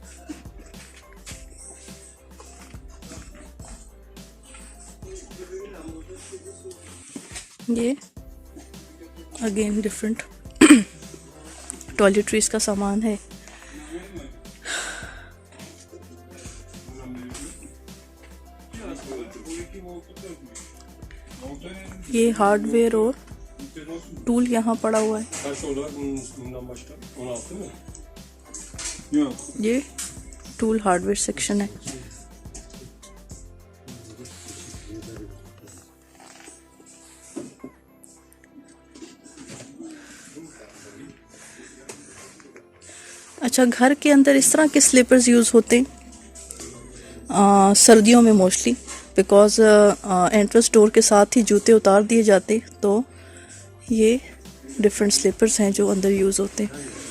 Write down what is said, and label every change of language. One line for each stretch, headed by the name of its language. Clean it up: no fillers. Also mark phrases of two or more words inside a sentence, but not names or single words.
Urdu: ये
English: again different toiletries
Urdu: کا سامان ہے. یہ ہارڈویئر اور ٹول یہاں پڑا ہوا ہے.
Turkish: Kaç olarak bundan başka? 16 mı? Yok.
Urdu: ये
English: tool hardware section
Urdu: ہے۔ اچھا، گھر کے اندر اس طرح کے سلیپرز یوز ہوتے ہیں سردیوں میں
English: mostly, because entrance door
Urdu: کے ساتھ ہی جوتے اتار دیے جاتے، تو یہ
English: different slippers
Urdu: ہیں جو اندر یوز ہوتے ہیں.